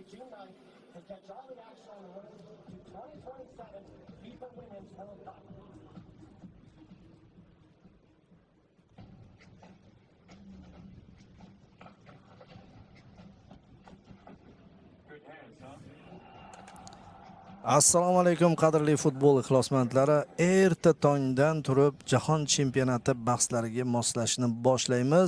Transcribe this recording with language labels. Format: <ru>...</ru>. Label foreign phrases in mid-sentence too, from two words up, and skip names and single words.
<en>June 9th to catch all the action on the road to 2027 FIFA Women's World Cup.</en> <uz>Assalomu alaykum qadrli futbol ixlosmandlari. Erta tongdan turib jahon chempionati bahslariga moslashni boshlaymiz.</uz>